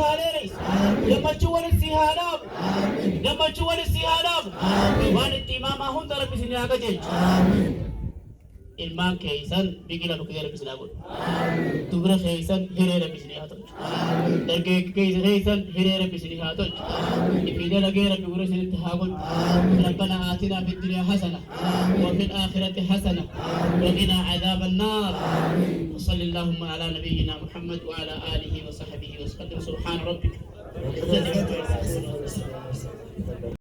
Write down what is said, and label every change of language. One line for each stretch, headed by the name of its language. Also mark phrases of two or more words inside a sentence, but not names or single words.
Oromo: haa dheereysu gammachuu walit si haa dhaabu gammachuu walit si haa dhaabu waan itti imaamaa hunda rabbi si haa qajeelchu ilmaan keeysan biqila nukkee rabbi sinaa godhu dubra keeysan hiree rabbi sinii haa tolchu dargaggeessa keeysan hiree rabbi sinii haa tolchu ifi dalagee rabbi gurra isinitti haa godhu
Arabic: ربنا آتنا في الدنيا حسنة وفي الآخرة حسنة وقنا عذاب النار وصلى اللهم على نبينا محمد وعلى آله وصحبه وسلم سبحان ربك